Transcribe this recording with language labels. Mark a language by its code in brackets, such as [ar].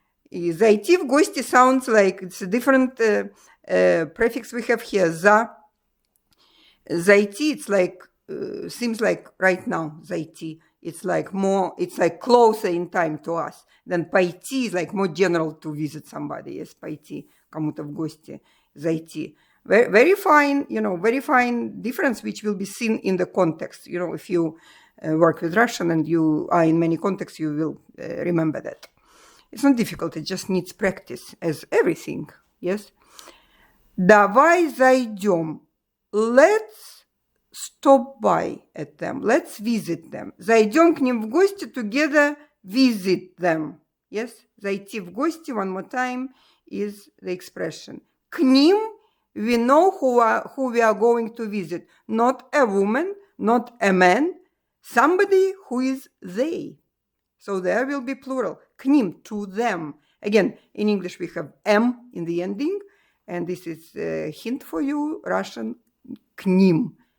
[ru] И зайти в гости [en] sounds like it's a different prefix we have here, за. Зайти, it's like, seems like right now, зайти. It's like closer in time to us. Then пойти is like more general to visit somebody. [ru] Yes, пойти кому-то в гости, зайти. [en] Very, very fine, very fine difference which will be seen in the context. If you work with Russian and you are in many contexts, you will remember that. It's not difficult, it just needs practice, as everything, yes? [ru] Давай зайдём. [en] Let's stop by at them. Let's visit them. [ru] Зайдём к ним в гости, [en] together visit them. Yes? [ru] Зайти в гости, [en] one more time, is the expression. [ru] К ним, [en] we know who we are going to visit. Not a woman, not a man, somebody who is they. So there will be plural. [ru] К ним, [en] to them. Again, in English we have M in the ending, and this is a hint for you, Russian, к ним.